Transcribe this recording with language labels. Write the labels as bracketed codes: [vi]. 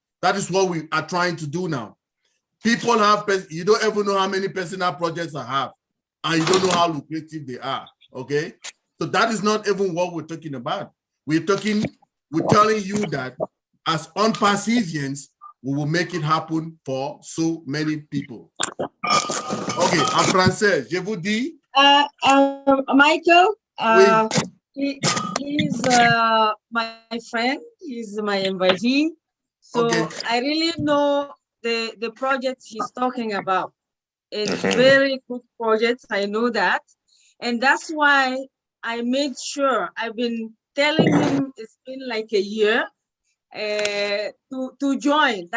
[en] That is what we are trying to do now. People have, you don't ever know how many personal projects I have, and you don't know how lucrative they are, okay? So that is not even what we're talking about. We're telling you that as ONPASSIVians, we will make it happen for so many people. [fr] Ok, en français, je vous dis. Michael, Oui. [en] he's my friend, he's my invitee. So Okay. I really know the project he's talking about. It's very good project, I know that. And that's why I made sure, I've been telling him it's been like a year to join.